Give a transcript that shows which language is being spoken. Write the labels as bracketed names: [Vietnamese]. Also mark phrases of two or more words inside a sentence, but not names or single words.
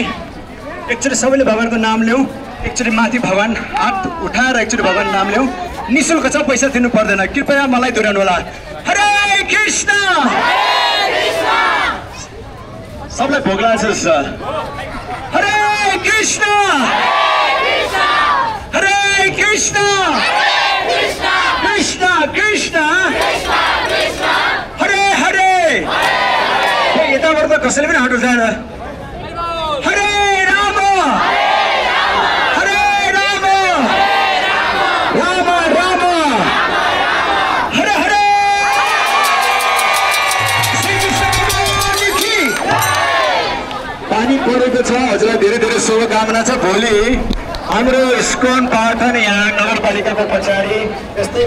[Nepali] एकचोटि सबैले भगवानको नाम ल्याऊ एकचोटि माथि भगवान हात उठाएर एकचोटि भगवान नाम ल्याऊ निशुल्क छ पैसा दिनु पर्दैन कृपया मलाई दोहोऱ्याउनु होला हरे कृष्ण सबलाई भोग लाग्छ [Sanskrit] हरे कृष्ण हरे कृष्ण कृष्ण कृष्ण हरे हरे [Nepali] यताबाट त कसैले पनि हात उठाएर हरे राम [Sanskrit] हरे राम राम राम हरे हरे [Nepali] पानी परेको छ हजुरलाई धेरै धेरै शुभकामना छ भोलि हाम्रो इस्कन पाठन यहाँ नगरपालिकाको पछाडि